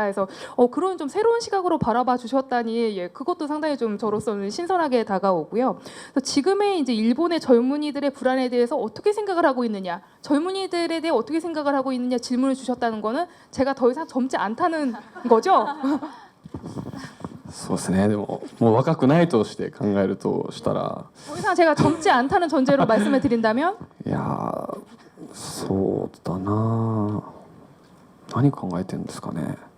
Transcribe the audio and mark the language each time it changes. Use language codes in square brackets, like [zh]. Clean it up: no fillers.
[ko] 그래서 그런 좀 새로운 시각으로 바라봐 주셨다니, 예, 그것도 상당히 좀 저로서는 신선하게 다가오고요. 그래서 지금의 이제 일본의 젊은이들의 불안에 대해서 어떻게 생각을 하고 있느냐, 젊은이들에 대해 어떻게 생각을 하고 있느냐 질문을 주셨다는 거는 제가 더 이상 젊지 않다는 거죠? [ja] そうですね、でももう若くないとして考えるとしたら、 [ko] 더 이상 제가 젊지 않다는 전제로 말씀을 드린다면, [ja] いやーそうだな、何考えてるんですかね。